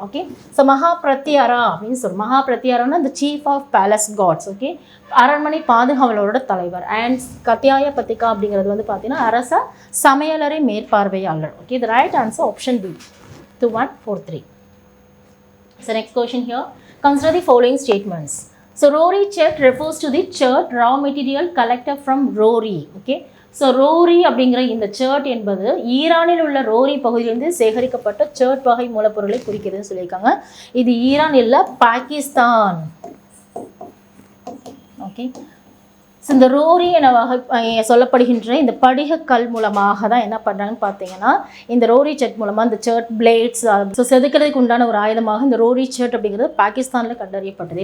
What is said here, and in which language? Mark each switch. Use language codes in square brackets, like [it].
[ta] Okay, so மகா பிரத்யாரா அப்படின்னு சொல்லுவோம். மகா பிரத்யாரான்னா இந்த [en] Chief of palace guards. [ta] Okay, அரண்மனை பாதுகாவலரோட தலைவர். அண்ட் கத்தியாய பதிகா அப்படிங்கிறது வந்து பார்த்தீங்கன்னா அரச சமையலறை மேற்பார்வையாளர். Okay, [en] the right answer option B [ta] 2143. [en] So next question here, consider the following statements. So Rory chert refers to the chert raw material collected from Rory. Okay. [ta] So Rory அப்படிங்கிற இந்த சர்ட் என்பது ஈரானில் உள்ள ரோரி பகுதியிலிருந்து சேகரிக்கப்பட்ட shirt வகை மூலப்பொருளை குறிக்கிறதுன்னு சொல்லியிருக்காங்க. இது ஈரான் இல்லை, பாகிஸ்தான். ஓகே. ஸோ இந்த ரோரி என சொல்லப்படுகின்ற இந்த படிகக்கல் மூலமாக தான் என்ன பண்ணுறாங்கன்னு பார்த்தீங்கன்னா, இந்த ரோரி சர்ட் மூலமாக இந்த சர்ட் பிளேட்ஸ் ஸோ செதுக்கிறதுக்கு உண்டான ஒரு ஆயுதமாக இந்த ரோரி சர்ட் அப்படிங்கிறது பாகிஸ்தானில் கண்டறியப்பட்டது.